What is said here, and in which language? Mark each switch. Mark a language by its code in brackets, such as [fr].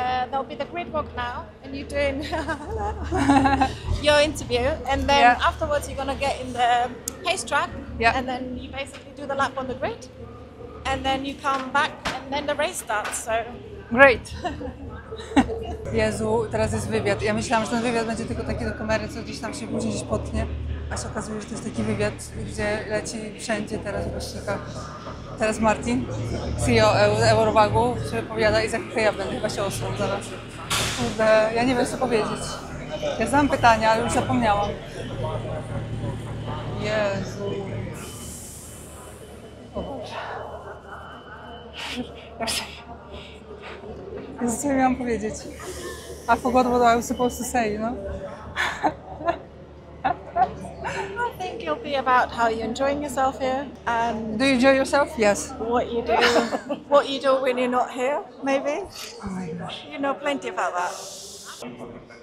[en] There'll be the grid walk now, and you're doing your interview, and then Yeah. afterwards you're gonna get in the pace track, Yeah. and then you basically do the lap on the grid, and then you come back, and then the race starts. So Great! [pl] Jezu, teraz jest wywiad. Ja myślałam, że ten wywiad będzie tylko taki do kamery, co gdzieś tam się później gdzieś potnie, a się okazuje, że to jest taki wywiad, gdzie leci wszędzie teraz w wyścigach. Teraz Martin, CEO Eurowagu, się wypowiada i za chwilę ja będę chyba się osuł zaraz. Kurde, ja nie wiem co powiedzieć. Ja znam pytania, ale już zapomniałam. Jezu. O Boże. Jezu, co ja miałam powiedzieć? [en] I forgot what I was supposed to say, you know? I think it'll be about how you're enjoying yourself here, and Do you enjoy yourself? Yes. what you do when you're not here. Maybe Oh my gosh. you know plenty about that.